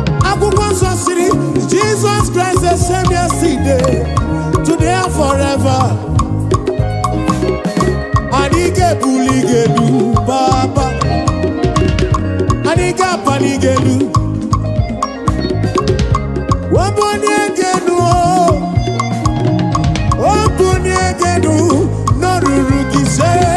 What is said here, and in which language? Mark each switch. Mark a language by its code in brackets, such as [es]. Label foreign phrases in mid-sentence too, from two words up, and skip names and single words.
[ig] Akwụkwọ nsọ sịrị, [en] "Jesus Christ the same yesterday, today and forever." [ig] Anyị ga-ebuli gị elu, Papa. Anyị ga-apali gị elu. Ọ bụ onye ga-enu o. Ọ bụ onye ga-edu n'ọrụrụ gị ise.